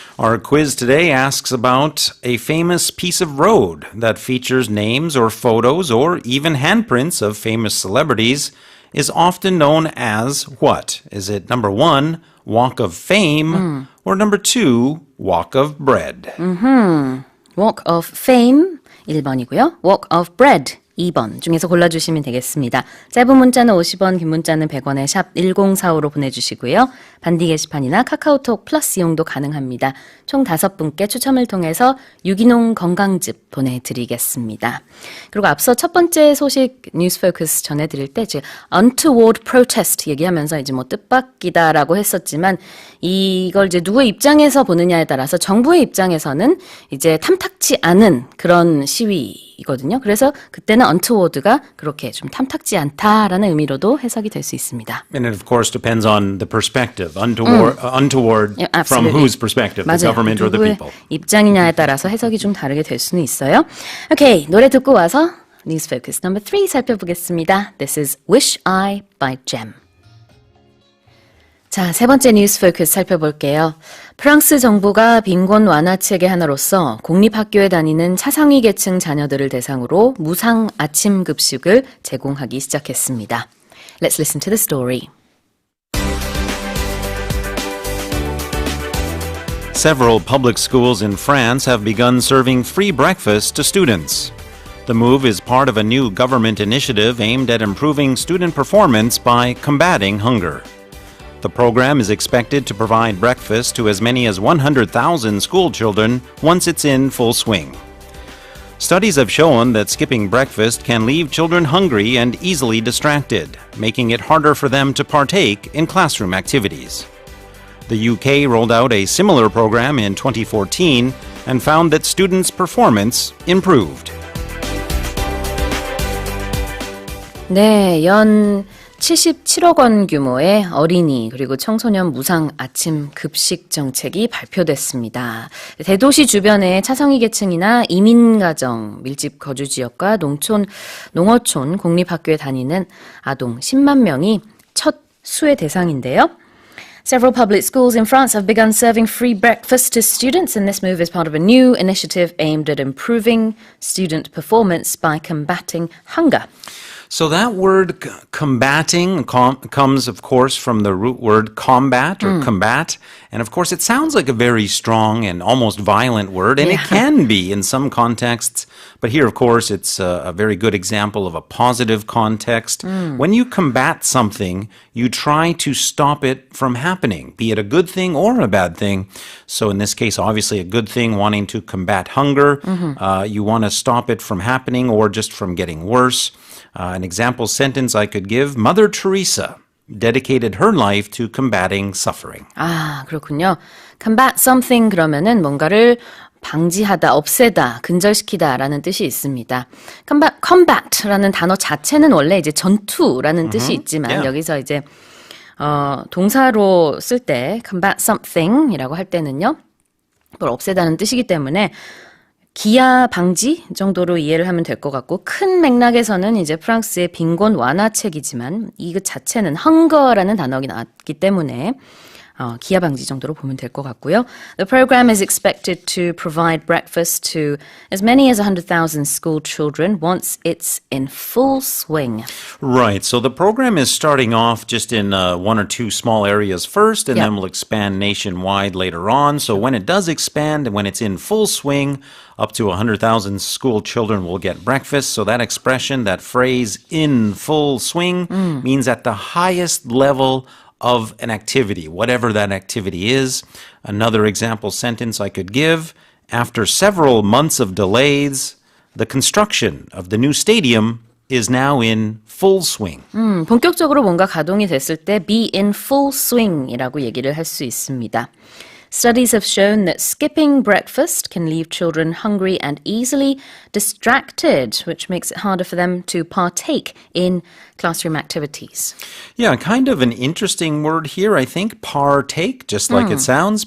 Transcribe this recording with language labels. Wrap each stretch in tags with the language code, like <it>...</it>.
<en>Our quiz today asks about a famous piece of road that features names or photos or even handprints of famous celebrities is often known as what? Is it number 1, Walk of Fame, or number 2, Walk of Bread?</en> <ko>Walk of Fame 1번이고요. Walk of Bread 2번 중에서 골라주시면 되겠습니다. 짧은 문자는 50원, 긴 문자는 100원에 샵 1045로 보내주시고요. 반디 게시판이나 카카오톡 플러스 이용도 가능합니다. 총 5분께 추첨을 통해서 유기농 건강즙 보내드리겠습니다. 그리고 앞서 첫 번째 소식 뉴스 포커스 전해드릴 때 이제 untoward protest 얘기하면서 이제 뭐 뜻밖이다라고 했었지만 이걸 이제 누구의 입장에서 보느냐에 따라서 정부의 입장에서는 이제 탐탁치 않은 그런 시위이거든요. 그래서 그때는 untoward가 그렇게 좀 탐탁지 않다라는 의미로도 해석이 될 수 있습니다.</ko> <en>And it of course depends on the perspective. Untoward Yeah, from absolutely. whose perspective? The</en> <ko>맞아요.</ko> <en>government or the</en> <ko>누구의</ko> <en>people?</en> <ko>입장이냐에 따라서 해석이 좀 다르게 될 수는 있어요. 오케이, 노래 듣고 와서 News Focus number 3 살펴보겠습니다.</ko> <en>This is Wish I by Gem.</en> <ko>자, 세 번째 뉴스 포커스 살펴볼게요. 프랑스 정부가 빈곤 완화책의 하나로서 공립학교에 다니는 차상위 계층 자녀들을 대상으로 무상 아침 급식을 제공하기 시작했습니다.</ko> <en>Let's listen to the story. Several public schools in France have begun serving free breakfast to students. The move is part of a new government initiative aimed at improving student performance by combating hunger. The program is expected to provide breakfast to as many as 100,000 school children once it's in full swing. Studies have shown that skipping breakfast can leave children hungry and easily distracted, making it harder for them to partake in classroom activities. The UK rolled out a similar program in 2014 and found that students' performance improved.</en> <ko>네, 연 77억 원 규모의 어린이 그리고 청소년 무상 아침 급식 정책이 발표됐습니다. 대도시 주변의 차상위 계층이나 이민가정, 밀집 거주 지역과 농어촌 공립학교에 다니는 아동 10만 명이 첫 수혜 대상인데요.</ko> <en>Several public schools in France have begun serving free breakfast to students, and this move is part of a new initiative aimed at improving student performance by combating hunger. So that word combating comes, of course, from the root word combat or combat. And of course, it sounds like a very strong and almost violent word, and it can be in some contexts. But here, of course, it's a very good example of a positive context. When you combat something, you try to stop it from happening, be it a good thing or a bad thing. So in this case, obviously a good thing, wanting to combat hunger. You want to stop it from happening or just from getting worse. An example sentence I could give, Mother Teresa dedicated her life to combating suffering.</en> <ko>아, 그렇군요.</ko> <en>combat something</en> <ko>그러면은 뭔가를 방지하다, 없애다, 근절시키다라는 뜻이 있습니다. combat라는 단어 자체는 원래 이제 전투라는 뜻이 있지만 여기서 이제 동사로 쓸 때</ko> <en>combat something</en> <ko>이라고 할 때는요. 뭘 없애다는 뜻이기 때문에 기아 방지 정도로 이해를 하면 될 것 같고 큰 맥락에서는 이제 프랑스의 빈곤 완화책이지만 이것 자체는 hunger라는 단어가 나왔기 때문에 기아 방지 정도로 보면 될 것 같고요.</ko> <en>The program is expected to provide breakfast to as many as 100,000 school children once it's in full swing. Right. So the program is starting off just in one or two small areas first, and then will expand nationwide later on. So when it does expand and when it's in full swing, up to 100,000 school children will get breakfast. So that expression, that phrase, in full swing, means at the highest level of an activity, whatever that activity is. Another example sentence I could give, after several months of delays, the construction of the new stadium is now in full swing.</en> <ko>본격적으로 뭔가 가동이 됐을 때</ko> <en>be in full swing</en> <ko>이라고 얘기를 할 수 있습니다.</ko> <en>Studies have shown that skipping breakfast can leave children hungry and easily distracted, which makes it harder for them to partake in classroom activities. Yeah, kind of an interesting word here, I think. Partake, just like it sounds.</en>